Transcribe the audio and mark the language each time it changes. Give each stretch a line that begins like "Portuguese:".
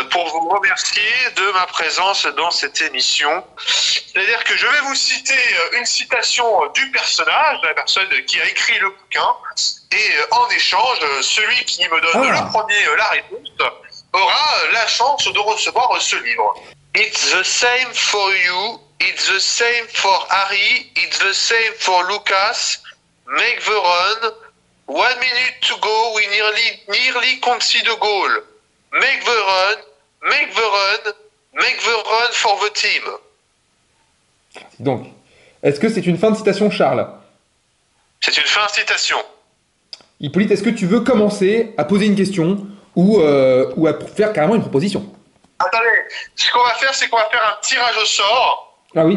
French: Pour vous remercier de ma présence dans cette émission. C'est-à-dire que je vais vous citer une citation du personnage, de la personne qui a écrit le bouquin, et en échange, celui qui me donne le premier la réponse aura la chance de recevoir ce livre.
English: It's the same for you, it's the same for Harry, it's the same for Lucas. Make the run. 1 minute to go, we nearly concede a goal. Make the run, make the run, make the run for the team.
French: Donc, est-ce que c'est une fin de citation, Charles? C'est une fin de citation. Hippolyte, est-ce que tu veux commencer à poser une question ou à faire carrément une proposition? Attendez, ce qu'on va faire, c'est qu'on va faire un tirage au sort. Ah oui.